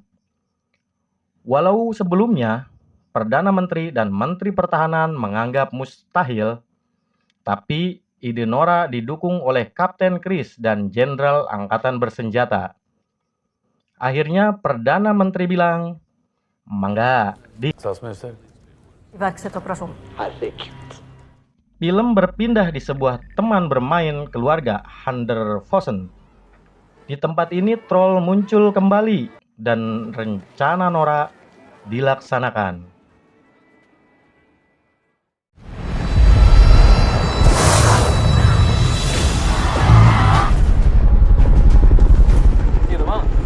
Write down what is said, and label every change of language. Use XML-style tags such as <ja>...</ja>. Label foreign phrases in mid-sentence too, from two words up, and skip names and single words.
<id>Walau sebelumnya, Perdana Menteri dan Menteri Pertahanan menganggap mustahil, tapi ide Nora didukung oleh Kapten Chris dan Jenderal Angkatan Bersenjata. Akhirnya Perdana Menteri bilang,</id> <su>"Mangga, di."</su> <no>Statsminister. Iverksett operasjon.</no> <id>Film berpindah di sebuah teman bermain keluarga Hunderfossen. Di tempat ini troll muncul kembali dan rencana Nora dilaksanakan. Tidemann.</id>